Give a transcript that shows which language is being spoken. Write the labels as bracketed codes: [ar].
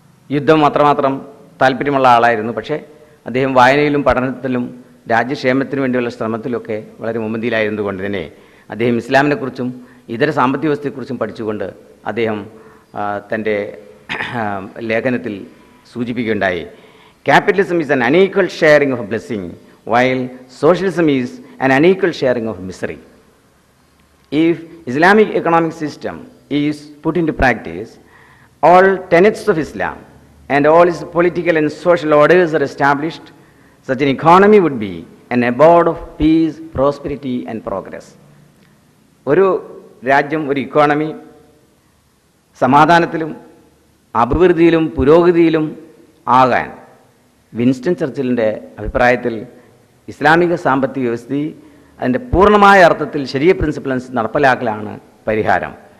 [ml] യുദ്ധം അത്രമാത്രം താല്പര്യമുള്ള ആളായിരുന്നു. പക്ഷേ അദ്ദേഹം വായനയിലും പഠനത്തിലും രാജ്യക്ഷേമത്തിനു വേണ്ടിയുള്ള ശ്രമത്തിലൊക്കെ വളരെ മുൻപന്തിയിലായിരുന്നുകൊണ്ട് തന്നെ അദ്ദേഹം ഇസ്ലാമിനെക്കുറിച്ചും ഇതര സാമ്പത്തിക വ്യവസ്ഥയെക്കുറിച്ചും പഠിച്ചുകൊണ്ട് അദ്ദേഹം തൻ്റെ ലേഖനത്തിൽ സൂചിപ്പിക്കുകയുണ്ടായി, [en] Capitalism is an unequal sharing of blessing while socialism is an unequal sharing of misery. If Islamic economic system is put into practice, all tenets of Islam and all its political and social orders are established, such an economy would be an abode of peace, prosperity and progress. [ml] ഒരു രാജ്യം, ഒരു economy സമാധാനത്തിലും അഭിവൃദ്ധിയിലും പുരോഗതിയിലും ആകാൻ Winston ചർച്ചിലിൻ്റെ അഭിപ്രായത്തിൽ ഇസ്ലാമിക സാമ്പത്തിക വ്യവസ്ഥ അതിൻ്റെ പൂർണ്ണമായ അർത്ഥത്തിൽ ശരിയ പ്രിൻസിപ്പിൾസ് നടപ്പിലാക്കലാണ് പരിഹാരം.